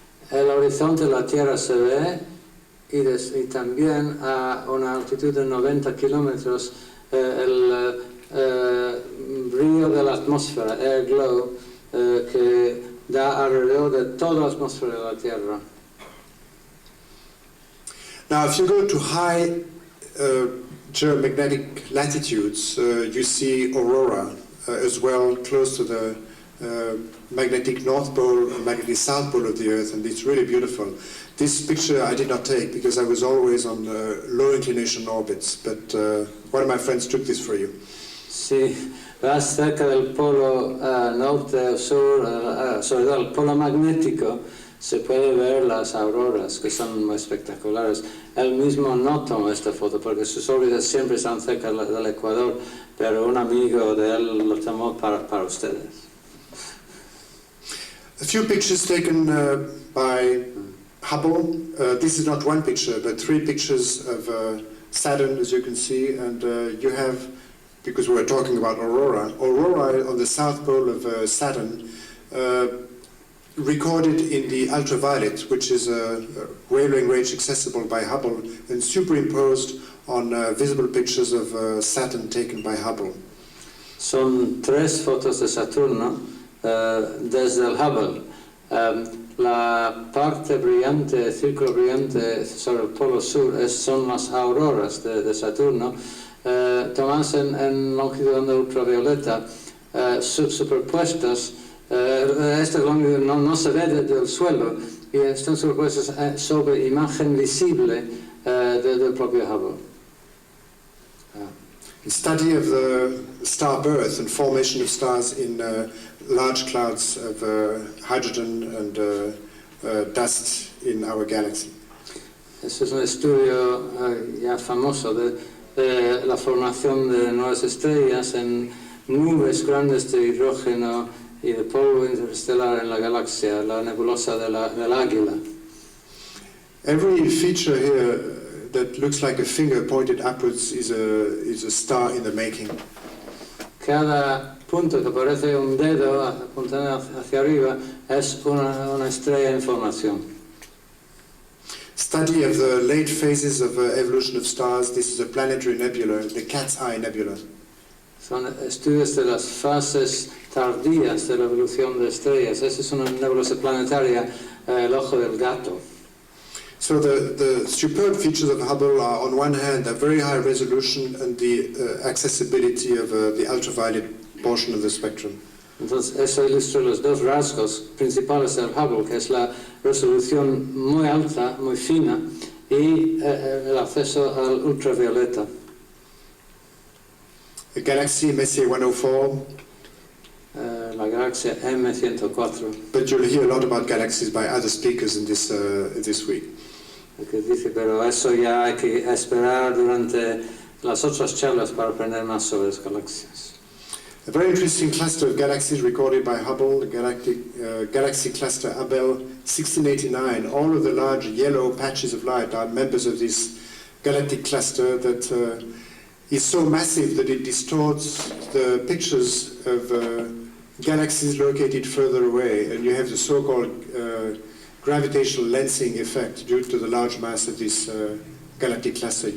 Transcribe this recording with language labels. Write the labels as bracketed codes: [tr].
[es] El horizonte de la Tierra se ve y también a una altitud de 90 kilómetros el brillo de la atmósfera, air glow, que da alrededor de toda la atmósfera de la Tierra. [en] Now, if you go to high geomagnetic latitudes, you see aurora as well, close to the magnetic north pole and magnetic south pole of the Earth, and it's really beautiful. This picture I did not take because I was always on low inclination orbits, but one of my friends took this for you. [es] Si vas cerca del polo norte o sur, sobre todo el polo magnético, se puede ver las auroras, que son muy espectaculares. Él mismo no tomó esta foto porque sus órbitas siempre están cerca del Ecuador, pero un amigo de él lo tomó para ustedes. [en] A few pictures taken by Hubble. This is not one picture, but 3 pictures of Saturn, as you can see, and you have, because we're talking about aurora on the south pole of Saturn, recorded in the ultraviolet, which is a wavelength range accessible by Hubble, and superimposed on visible pictures of Saturn taken by Hubble. [es] Son 3 fotos de Saturno desde el Hubble. La parte brillante, el círculo brillante sobre el polo sur son las auroras de Saturno, tomadas en longitud de onda ultravioleta, superpuestas. Esta longitud no se ve desde el suelo y están superpuestas sobre imagen visible del propio Hubble. [en] Study of the star birth and formation of stars in large clouds of hydrogen and dust in our galaxy. [es] Este es un estudio ya famoso de la formación de nuevas estrellas en nubes grandes de hidrógeno y de polvo interestelar en la galaxia, la nebulosa del Águila. [en] Every feature here that looks like a finger pointed upwards is a star in the making. [es] Cada punto que parece un dedo apuntando hacia arriba es una estrella en formación. [en] Study of the late phases of evolution of stars. This is a planetary nebula, the Cat's Eye Nebula. [es] Son estudios de las fases tardías de la evolución de estrellas. Esa es una nebulosa planetaria, el ojo del gato. [en] So the superb features of Hubble are, on one hand, a very high resolution and the accessibility of the ultraviolet portion of the spectrum. [es] Entonces, eso ilustra los dos rasgos principales del Hubble, que es la resolución muy alta, muy fina, y el acceso al ultravioleta. [en] The galaxy Messier 104. [es] La galaxia M104. [en] But you'll hear a lot about galaxies by other speakers in this week. [es] Que dice, pero eso ya hay que esperar durante las otras charlas para aprender más sobre las galaxias. [en] A very interesting cluster of galaxies recorded by Hubble, the galaxy cluster Abell 1689. All of the large yellow patches of light are members of this galactic cluster that is so massive that it distorts the pictures of galaxies located further away, and you have the so-called gravitational lensing effect due to the large mass of this galactic cluster.